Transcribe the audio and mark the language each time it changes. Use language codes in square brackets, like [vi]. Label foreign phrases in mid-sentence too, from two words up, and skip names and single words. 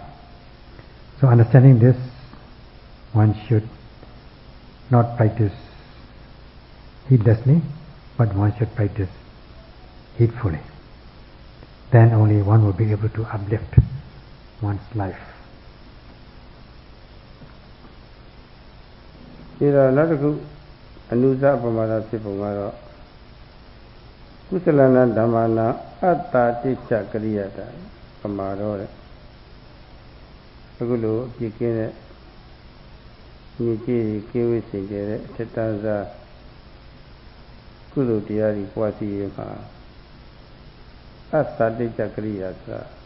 [en] So understanding this, one should not practice heedlessly, but one should practice heedfully. Then only one will be able to uplift one's life. [my] ဒီတော့နောက်တစ်ခုအနုဇပမာဒဖြစ်ပုံကတော့ကုသလနာဓမ္မနာအတ္တတိစ္ဆကရိယတာပမာတော့တဲ့အခုလိုအပြည့်ကင်းတဲ့ညီကြီးကင်းဝေးစင်ကြတဲ့အထက်တန်းစားကုသိုလ်တရားတွေပွားစီရင်မှာအတ္တတိစ္ဆကရိယာဆိုတာ